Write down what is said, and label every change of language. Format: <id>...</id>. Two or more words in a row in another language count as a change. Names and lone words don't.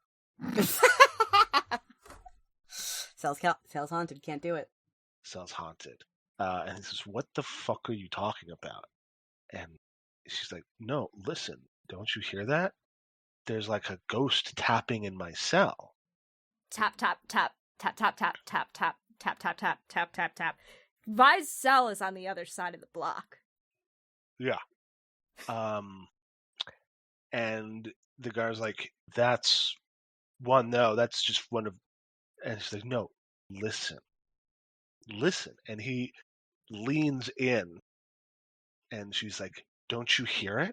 <en>Cell's haunted. Can't do it. Cell's haunted. And he says, "What the fuck are you talking about?" And she's like, "No, listen, don't you hear that? There's like a ghost tapping in my cell." Tap tap tap tap tap tap tap tap tap tap tap tap tap tap. Vi's cell is on the other side of the block. Yeah. And the guy's like, that's one, no, that's just one of, and she's like, no, listen. And he leans in, and she's like, don't you hear it?</en>